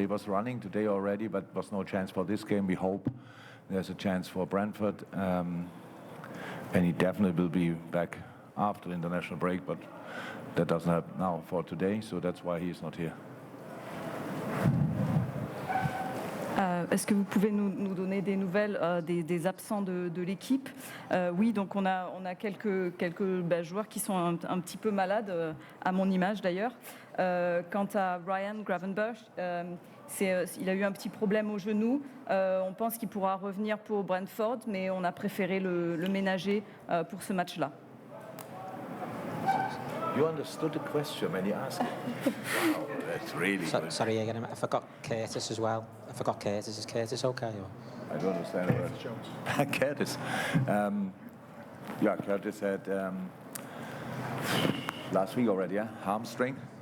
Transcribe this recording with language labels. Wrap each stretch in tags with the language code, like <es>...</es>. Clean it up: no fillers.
<en>He was running today already, but was no chance for this game. We hope there's a chance for Brentford, and he definitely will be back after the international break, but that doesn't happen now for today, so that's why he's not here.</en> <fr>Est-ce que vous pouvez nous donner des nouvelles des absents de l'équipe? Oui, donc on a quelques joueurs qui sont un petit peu malades, à mon image d'ailleurs. Quant à Ryan Gravenberch, il a eu un petit problème au genou. On pense qu'il pourra revenir pour Brentford, mais on a préféré le ménager pour ce match-là.</fr> <en>You understood the question when you asked it. Wow, that's really good. Sorry again, I forgot Curtis as well. I forgot Curtis. Is Curtis okay? Or? I don't understand it. Curtis. Yeah, Curtis had last week already, yeah? Hamstring.</en>